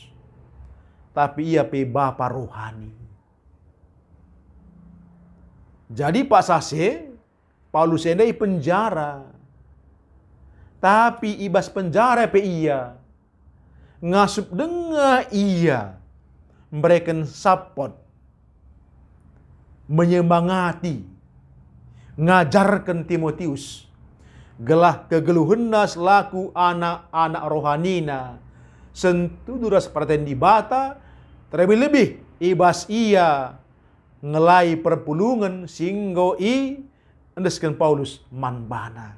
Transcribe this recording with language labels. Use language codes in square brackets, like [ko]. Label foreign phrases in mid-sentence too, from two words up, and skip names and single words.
[btx] Tapi ia pe Bapa rohani. Jadi Pak Sase, Paulus jenda penjara. Tapi ibas penjara pe ia. [id] Ngasup dengar ia memberikan support, menyemangati, [btx] ngajarkan Timotius gelah kegeluhena selaku anak-anak rohanina sentu duras perhatian di bata terlebih ibas ia ngelai perpulungan singgo i endeskan Paulus manbana.